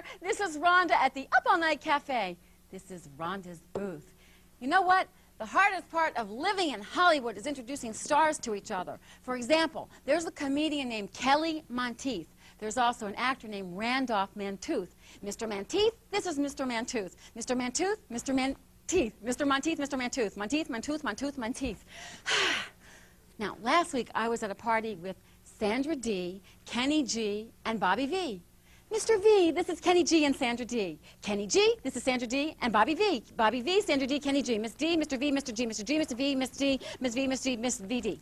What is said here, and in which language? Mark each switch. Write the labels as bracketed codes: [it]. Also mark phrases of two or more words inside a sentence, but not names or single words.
[en] This is Rhonda at the Up All Night Cafe. This is Rhonda's booth. You know what? The hardest part of living in Hollywood is introducing stars to each other. For example, there's a comedian named Kelly Monteith. There's also an actor named Randolph Mantooth. Mr. Mantooth, this is Mr. Mantooth. Mr. Mantooth, Mr. Mantooth. Mr. Monteith, Mr. Mantooth. Monteith, Mantooth, Mantooth, Monteith. Now, last week I was at a party with Sandra D., Kenny G., and Bobby V. Mr. V, this is Kenny G. and Sandra D. Kenny G, this is Sandra D. and Bobby V. Bobby V, Sandra D., Kenny G. Miss D, Mr. V, Mr. G, Mr. G, Mr. V, Miss D, Miss V, Miss D, Miss VD.